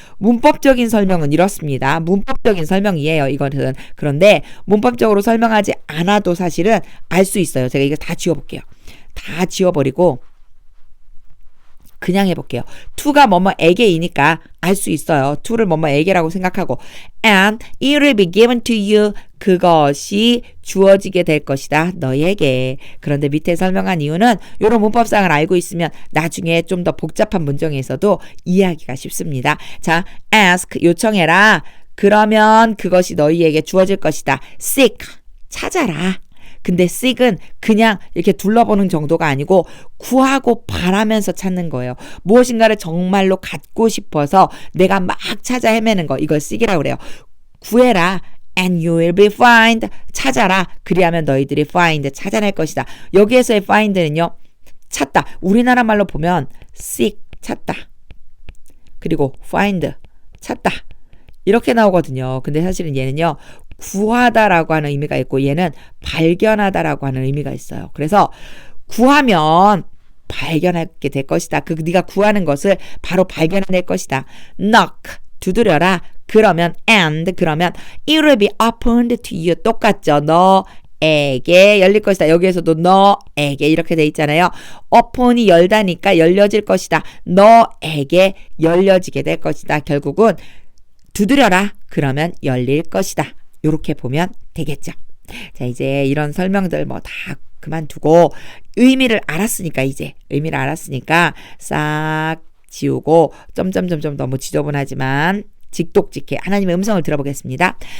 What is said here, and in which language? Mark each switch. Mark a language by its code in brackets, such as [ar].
[ko] 문법적인 설명은 이렇습니다. 문법적인 설명이에요. 이거는. 그런데 문법적으로 설명하지 않아도 사실은 알 수 있어요. 제가 이거 다 지워볼게요. 다 지워버리고 그냥 해볼게요. to가 뭐뭐에게이니까 알 수 있어요. to를 뭐뭐에게라고 생각하고 [en] and it will be given to you. [ko] 그것이 주어지게 될 것이다. 너에게. 그런데 밑에 설명한 이유는 이런 문법상을 알고 있으면 나중에 좀 더 복잡한 문장에서도 이해하기가 쉽습니다. 자, ask 요청해라. 그러면 그것이 너희에게 주어질 것이다. seek 찾아라. 근데 seek은 그냥 이렇게 둘러보는 정도가 아니고 구하고 바라면서 찾는 거예요. 무엇인가를 정말로 갖고 싶어서 내가 막 찾아 헤매는 거. 이걸 seek이라고 그래요. 구해라. [en] And you will be find. [ko] 찾아라. 그리하면 너희들이 find. 찾아낼 것이다. 여기에서의 find는요. 찾다. 우리나라 말로 보면 seek. 찾다. 그리고 find. 찾다. 이렇게 나오거든요. 근데 사실은 얘는요. 구하다라고 하는 의미가 있고 얘는 발견하다라고 하는 의미가 있어요. 그래서 구하면 발견하게 될 것이다. 그 네가 구하는 것을 바로 발견해낼 것이다. knock 두드려라. [en] 그러면 and 그러면 it will be opened to you. [ko] 똑같죠. 너에게 열릴 것이다. 여기에서도 너에게 이렇게 돼 있잖아요. open이 열다니까 열려질 것이다. 너에게 열려지게 될 것이다. 결국은 두드려라. 그러면 열릴 것이다. 요렇게 보면 되겠죠. 자, 이제 이런 설명들 뭐 다 그만두고 의미를 알았으니까 이제 의미를 알았으니까 싹 지우고 점점점점 너무 지저분하지만 직독직해 하나님의 음성을 들어보겠습니다.